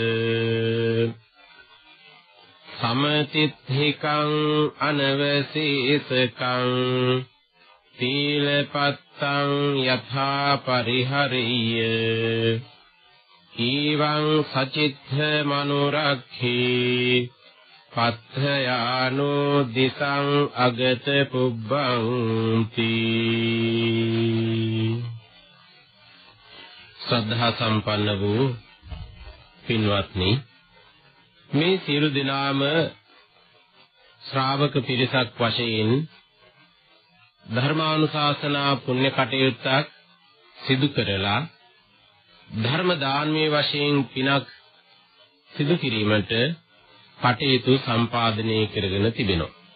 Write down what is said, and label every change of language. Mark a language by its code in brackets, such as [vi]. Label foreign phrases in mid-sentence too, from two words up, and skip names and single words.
[pi] සමතිත්ථිකං අනවසීසකං තීලපත්තං යථා පරිහරිය ඊවං සචිත්ථ මනුරක්ඛී පත්ථයානෝ දිසං අගත පුබ්බන්ති. [si] ශ්‍රද්ධා සම්පන්න වූ පින්වත්නි, මේ සියලු දෙනාම ශ්‍රාවක පිරිසක් වශයෙන් ධර්මානුශාසනා පුණ්‍ය කටයුත්තක් සිදු කරලා ධර්ම දානමය වශයෙන් පිනක් සිදු කිරීමට කටයුතු සම්පාදනය කරගෙන තිබෙනවා.